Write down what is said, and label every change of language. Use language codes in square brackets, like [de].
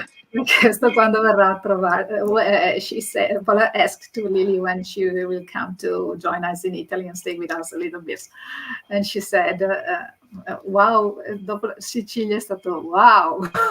[it] Mi ha chiesto quando verrà a trovare. [en] She said, Paula asked to Lily when she will come to join us in Italy and stay with us a little bit. And she said, wow, [it] dopo Sicilia è stato wow.